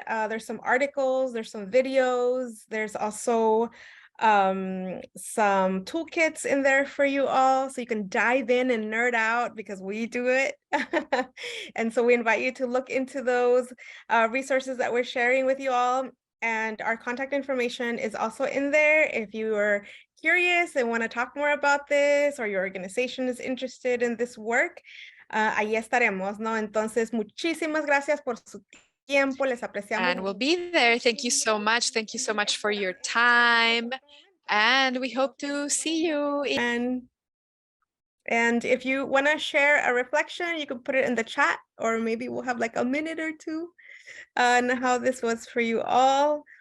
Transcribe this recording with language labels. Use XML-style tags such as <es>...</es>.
<en>There's some articles, there's some videos, there's also some toolkits in there for you all, so you can dive in and nerd out because we do it. And so we invite you to look into those resources that we're sharing with you all. And our contact information is also in there if you are curious and want to talk more about this, or your organization is interested in this work.</en> <es>Ahí estaremos, ¿no? Entonces, muchísimas gracias por su tiempo, les apreciamos.</es> <en>And we'll be there. Thank you so much. Thank you so much for your time. And we hope to see you. And if you want to share a reflection, you can put it in the chat, or maybe we'll have like a minute or two on how this was for you all.</en>